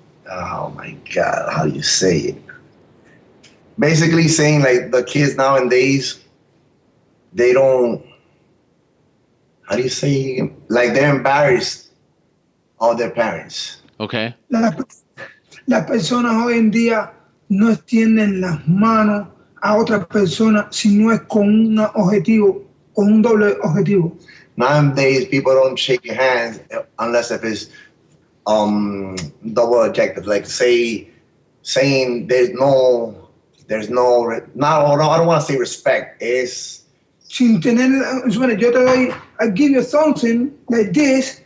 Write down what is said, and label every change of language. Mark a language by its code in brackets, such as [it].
[en] Oh my God, how do you say it? Basically saying like the kids nowadays, they don't, how do you say, like they're embarrassed of their parents. Okay. [es] Las personas hoy en día no extienden las manos a otras personas si no es con un objetivo, con un doble objetivo. [en] Nowadays, people don't shake your hands unless if it's double objective, like saying I don't want to say respect. Is [es] Sin tener, yo te doy, [en] I give you something like this,